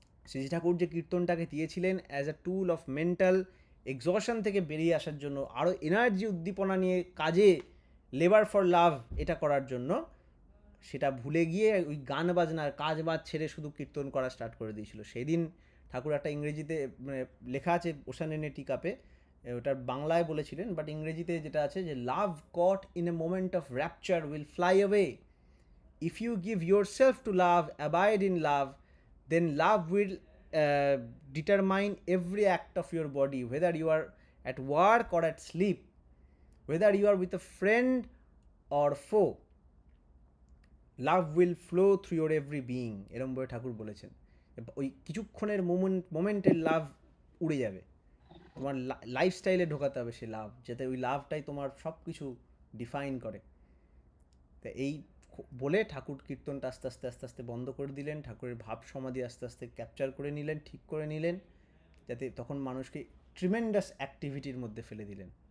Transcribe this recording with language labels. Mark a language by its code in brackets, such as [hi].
[bn] শ্রীজি ঠাকুর যে কীর্তনটাকে দিয়েছিলেন [en] as a tool of mental exhaustion [bn] থেকে বেরিয়ে আসার জন্য, আরও এনার্জি উদ্দীপনা নিয়ে কাজে লেবার ফর লাভ এটা করার জন্য, সেটা ভুলে গিয়ে ওই গান বাজনার কাজ বাজ ছেড়ে শুধু কীর্তন করা স্টার্ট করে দিয়েছিল। সেই দিন ঠাকুর একটা ইংরেজিতে মানে লেখা আছে ওশানেনে টিকাপে, ওটার বাংলায় বলেছিলেন, বাট ইংরেজিতে যেটা আছে যে [en] Love caught in a moment of rapture will fly away. If you give yourself to love, abide in love, then love will determine every act of your body, whether you are at work or at sleep, whether you are with a friend or foe. Love will flow through your every being. [bn] এরম বলে ঠাকুর বলেছেন। ওই কিছুক্ষণের মোমেন্টের লাভ উড়ে যাবে, তোমার লাইফস্টাইলে ঢোকাতে হবে সে লাভ, যাতে ওই লাভটাই তোমার সব কিছু ডিফাইন করে। তা এই বলে ঠাকুর কীর্তনটা আস্তে আস্তে আস্তে আস্তে বন্ধ করে দিলেন, ঠাকুরের ভাব সমাধি আস্তে আস্তে ক্যাপচার করে নিলেন, ঠিক করে নিলেন, যাতে তখন মানুষকে ট্রিমেন্ডাস অ্যাক্টিভিটির মধ্যে ফেলে দিলেন।